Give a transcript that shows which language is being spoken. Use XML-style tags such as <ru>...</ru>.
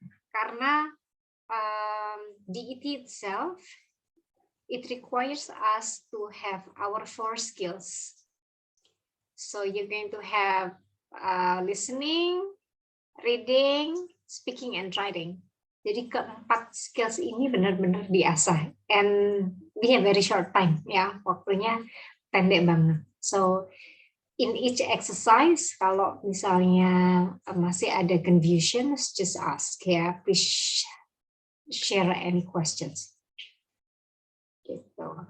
<en>Karena DET itself, it requires us to have our 4 skills. So you're going to have listening, reading, speaking, and writing.</en> <id>Jadi keempat skills ini benar-benar diasah.</id> <en>And we have very short time, ya,</en> <id>waktunya pendek banget.</id> <en>So in each exercise,</en> <id>kalau misalnya masih ada</id> <en>confusion, just ask, ya. Please share any questions. Gitu.</en>